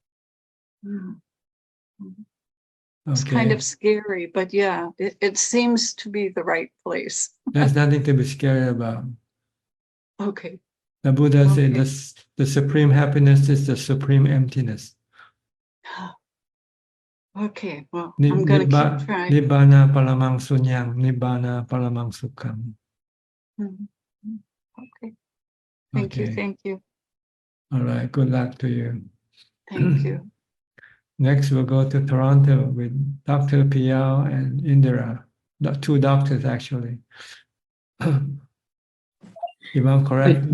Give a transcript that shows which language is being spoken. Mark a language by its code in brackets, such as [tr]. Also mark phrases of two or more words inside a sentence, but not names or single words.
[en] It's kind of scary, but yeah, it seems to be the right place. There's nothing to be scared about. Okay. The Buddha said the supreme happiness is the supreme emptiness. Okay, well, I'm going to keep trying. [pi] Nibbana paramang sunyang, nibbana paramang sukham. [en] Okay. Thank you. All right, good luck to you. Thank you. Next, we'll go to Toronto with Dr. Piao and Indira, two doctors actually. If I'm correct,